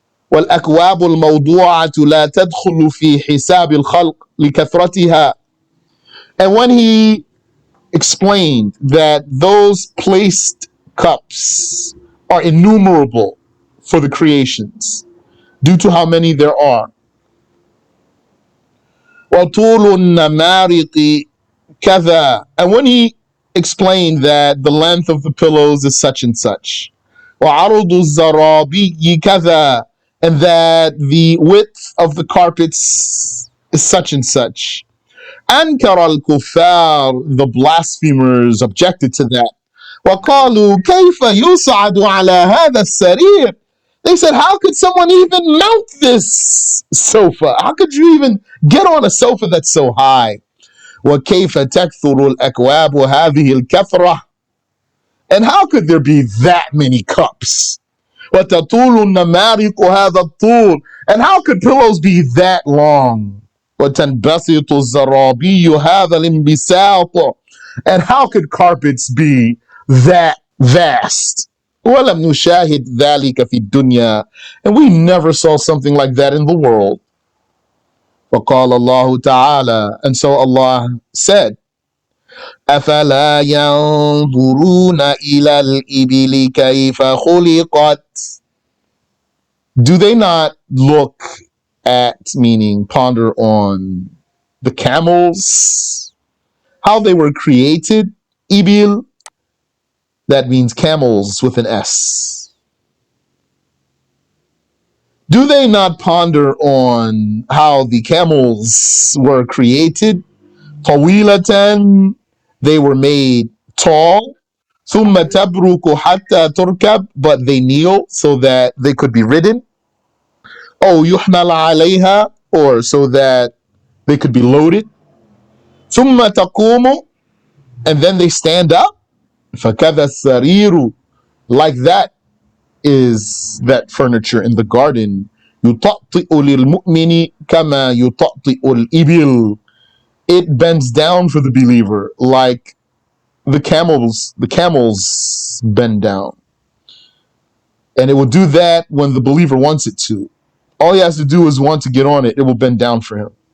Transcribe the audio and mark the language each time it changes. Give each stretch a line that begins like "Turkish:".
Arabic: والأكواب الموضوعة لا تدخل في حساب الخلق لكثرتها.
English: And when he explained that those placed cups are innumerable for the creations due to how many there are.
Arabic: وطول النمارق كذا.
English: And when he explained that the length of the pillows is such and such.
Arabic: وعرض الزرابي كذا.
English: And that the width of the carpets is such and such.
Arabic: أنكر الكفار,
English: the blasphemers, objected to that.
Arabic: وقالوا كيف يصعد على هذا السرير.
English: They said, how could someone even mount this sofa? How could you even get on a sofa that's so high?
Arabic: وكيف تكثر الأكواب هذه الكثرة.
English: And how could there be that many cups?
Arabic: وتطول النمارق هذا الطول.
English: And how could pillows be that long?
Arabic: وتنبسط الزرابي هذا الانبساط.
English: And how could carpets be that vast?
Arabic: ولم نشاهد ذلك في الدنيا.
English: And we never saw something like that in the world.
Arabic: وقال الله تعالى.
English: And so Allah said,
Arabic: أفلا ينظرون إلى الإبل كيف خلقت.
English: Do they not look at, meaning ponder on, the camels, how they were created? Ibil, that means camels with an S. Do they not ponder on how the camels were created? طويلة, they were made tall.
Arabic: ثم تبرك حتى تركب,
English: but they kneel so that they could be ridden.
Arabic: أو يحمل عليها,
English: or so that they could be loaded.
Arabic: ثم تقوم,
English: and then they stand up.
Arabic: فكذا السرير,
English: like that is that furniture in the garden.
Arabic: يطأطئ للمؤمن كما يطأطئ الإبل.
English: It bends down for the believer like the camels bend down. And it will do that when the believer wants it to. All he has to do is want to get on it, it will bend down for him.